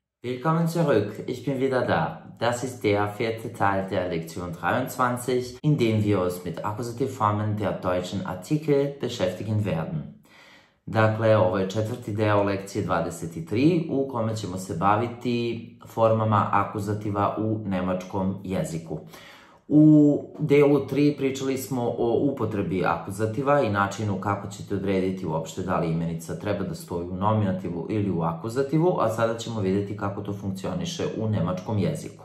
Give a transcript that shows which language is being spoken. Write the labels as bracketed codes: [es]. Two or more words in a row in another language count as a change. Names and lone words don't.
[de] Willkommen zurück, ich bin wieder da. Das ist der vierte Teil der Lektion 23, in dem wir uns mit Akuzativformen der deutschen Artikel beschäftigen werden. [sr] Dakle, ovo je četvrti deo lekcije 23 u kome ćemo se baviti formama akuzativa u nemačkom jeziku. U delu 3 pričali smo o upotrebi akuzativa i načinu kako ćete odrediti uopšte da li imenica treba da stoji u nominativu ili u akuzativu, a sada ćemo vidjeti kako to funkcioniše u nemačkom jeziku.